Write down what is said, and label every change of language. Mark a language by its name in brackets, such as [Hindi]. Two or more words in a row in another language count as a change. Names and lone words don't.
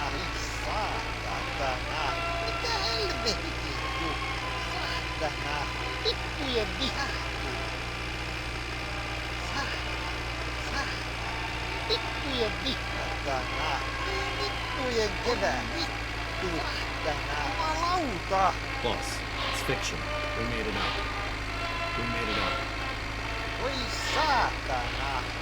[Finnish] Saatana! Mitä helvetti? Saatana! Vittujen vittu! Saatana! Vittujen vittu! Vittujen kevää! Vittu! Saatana! Jumalauta! [English] Boss, it's fiction. We made it up. We made it up. [Finnish] Oi saatana!